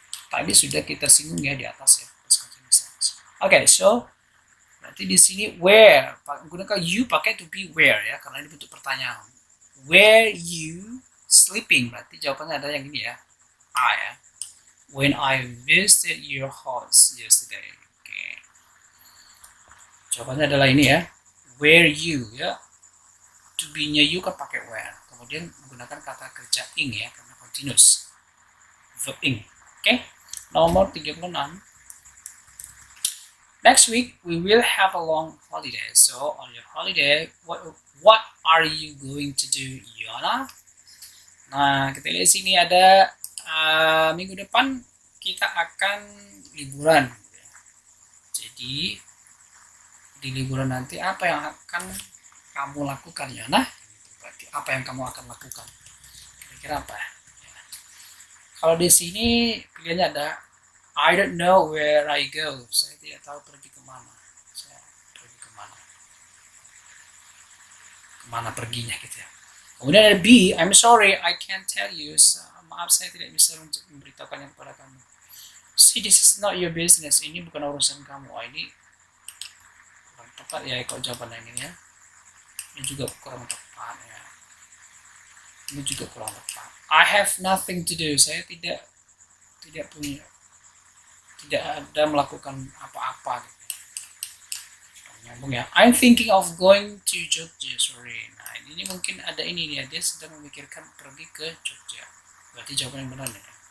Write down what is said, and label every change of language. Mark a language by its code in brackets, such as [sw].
[id] Tadi sudah kita singgung ya di atas ya, past continuous tense. Oke, so berarti di sini where, gunakan you pakai to be where ya, karena ini bentuk pertanyaan. Where you sleeping, berarti jawabannya ada yang ini ya, I ya. [en] When I visited your house yesterday. [id] Oke. Jawabannya adalah ini ya, where you ya. To be-nya you kan pakai where. Kemudian menggunakan kata kerja ing ya, karena continuous. Verb ing. Oke. Nomor 36. [en] Next week we will have a long holiday. So on your holiday, what are you going to do, Yona? [id] Nah, kita lihat sini ada minggu depan kita akan liburan. Jadi di liburan nanti apa yang akan kamu lakukan, Yona? Berarti apa yang kamu akan lakukan? Kira-kira apa? Ya. Kalau di sini pilihannya ada I don't know where I go. Saya tidak tahu pergi kemana. Saya pergi kemana. Kemana perginya gitu ya. [en] Kemudian ada B, I'm sorry, I can't tell you. [id] So, maaf, saya tidak bisa untuk memberitahukannya kepada kamu. [en] See, this is not your business. [id] Ini bukan urusan kamu. Oh, ini kurang tepat ya kalau jawaban yang ini ya. Ini juga kurang tepat ya. Ini juga kurang tepat. I have nothing to do. Saya tidak punya, tidak ada melakukan apa-apa. Nyambung ya. [en] I'm thinking of going to Jogja. Sorry. [id] Nah, ini mungkin ada ini dia. Dia sedang memikirkan pergi ke Jogja. Berarti jawaban yang benar ya.